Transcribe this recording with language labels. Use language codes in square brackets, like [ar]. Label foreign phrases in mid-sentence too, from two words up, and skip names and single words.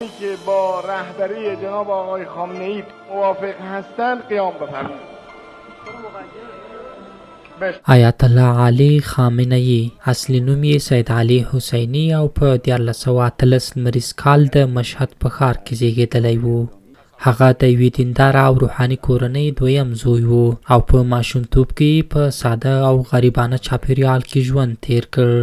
[fa] که با رهبری جناب آقای خامنه‌ای موافق هستند قیام بفرمایید. [ps] آیت الله علي خامنه‌ای اصلي نوم یې سید علي حسیني او په 1418 لمریز کال د مشهد په ښار کې زیږېدلی و. هغه د یوې دینداره او روحاني کورنۍ دویم زوی و او په ماشومتوب کې په ساده او غریبانه چاپیریال کې ژوند تیر کړ.